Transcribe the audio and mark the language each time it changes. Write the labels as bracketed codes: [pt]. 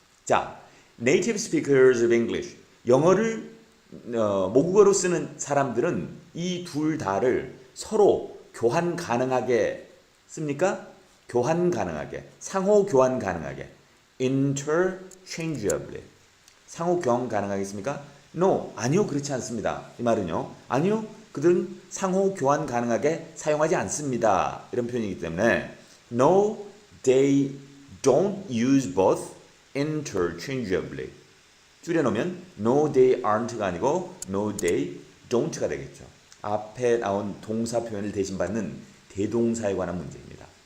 [ko] 자, native speakers of English 영어를 모국어로 쓰는 사람들은 이 둘 다를 서로 교환 가능하게 씁니까? 교환 가능하게, 상호 교환 가능하게, interchangeably. 상호 교환 가능하겠습니까? No, 아니요, 그렇지 않습니다. 이 말은요, 아니요, 그들은 상호 교환 가능하게 사용하지 않습니다. 이런 표현이기 때문에 [en] No, they don't use both interchangeably. [ko] 줄여놓으면 no they aren't가 아니고 no they don't가 되겠죠. 앞에 나온 동사 표현을 대신 받는 대동사에 관한 문제입니다.